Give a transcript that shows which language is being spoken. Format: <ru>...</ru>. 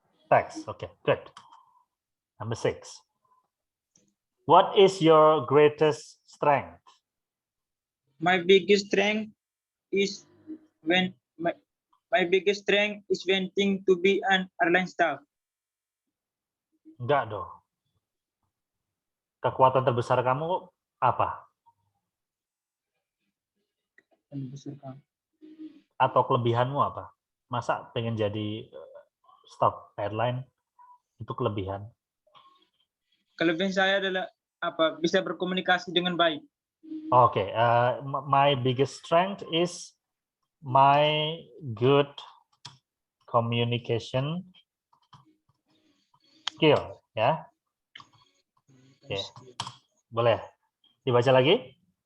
<en>Okay, good. Number 6. What is your greatest strength? My biggest strength is wanting to be an airline staff.</en> <id>Enggak dong. Kekuatan terbesar kamu apa? Atau kelebihanmu apa? Masa pengen jadi staff airline itu kelebihan? Kelebihan saya adalah apa? Bisa berkomunikasi dengan baik.</id> <en>Okay, my biggest strength is my good communication skill, ya.</en> <id>Oke, boleh dibaca lagi?</id>